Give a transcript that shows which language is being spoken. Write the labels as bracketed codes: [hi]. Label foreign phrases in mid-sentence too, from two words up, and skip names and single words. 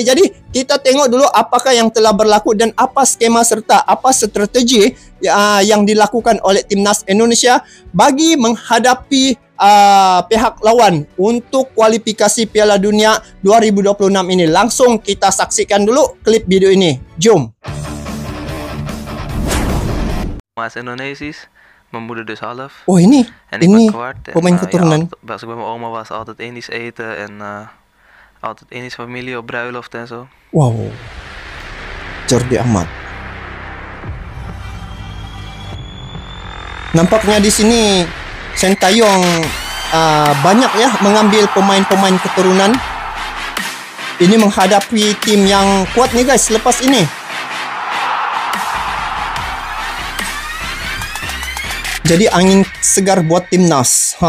[ms] Jadi kita tengok dulu apakah yang telah berlaku dan apa skema serta apa strategi yang dilakukan oleh timnas Indonesia bagi menghadapi pihak lawan untuk kualifikasi Piala Dunia 2026 ini. Langsung kita saksikan dulu klip video ini. Jom. [nl] Mas Indonesisch, mijn moeder dus half. [ms] Oh ini [nl] En ik ben kwart. [ms] pemain keturunan. [nl] Ja, bij mijn oma was altijd Indisch eten en altijd Indisch familie op bruiloft en zo. [ms] Wow, Jordi Amat. Nampaknya di sini Sintayong banyak ya mengambil pemain-pemain keturunan ini menghadapi tim yang kuat nih guys lepas ini. Jadi angin segar buat timnas.